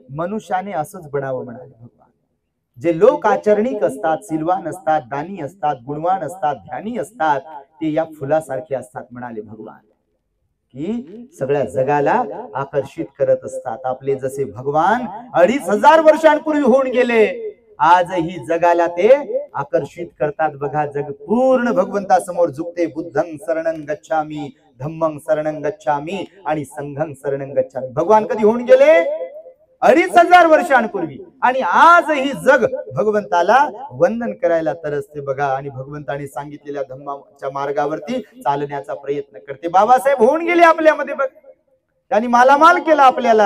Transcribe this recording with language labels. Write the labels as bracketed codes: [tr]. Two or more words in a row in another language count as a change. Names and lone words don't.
[mr] मनुष्याने असंच बनावं म्हणाले भगवान. जे लोक आचरणिक असतात, सिलवान असतात, दानी असतात, गुणवान असतात, ध्यानी असतात, ते या फुलासारखे असतात म्हणाले भगवान, की सगळ्या जगाला आकर्षित करत असतात. आपले जसे भगवान 2500 वर्षांपूर्वी होऊन गेले, आजही जगाला ते आकर्षित करतात बघा. जग पूर्ण भगवंता समोर झुकते. [pi] बुद्धं शरणं गच्छामी, धम्मं शरणं गच्छामी आणि संघं शरणं गच्छामी. [mr] भगवान कधी होऊन गेले? 2500 वर्षांपूर्वी. आणि आजही जग भगवंताला वंदन करायला तरसते बघा. आणि भगवंताने सांगितलेल्या धम्माच्या मार्गावरती चालण्याचा प्रयत्न करते. बाबासाहेब होऊन गेले आपल्यामध्ये बघ, त्यांनी मालामाल केला आपल्याला.